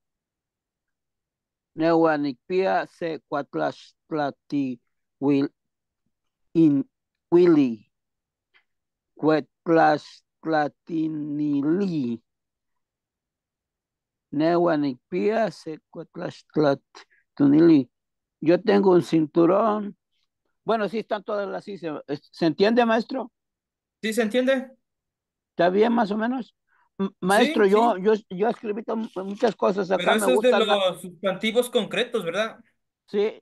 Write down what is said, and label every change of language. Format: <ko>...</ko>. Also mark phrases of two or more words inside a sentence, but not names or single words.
<nah>Newa Nikpia se cuatlastlati in Willy. Cuetlaxtlatinili. Nehuanicpia, Secuatlaxtlatunili.</nah> <es>Yo tengo un cinturón. Bueno, sí están todas las sí. ¿Se entiende, maestro? ¿Sí se entiende? ¿Está bien, más o menos? Maestro, Sí, sí. yo escribí muchas cosas Pero acá. Me eso es de gusta los sustantivos concretos, ¿verdad? Sí,</es>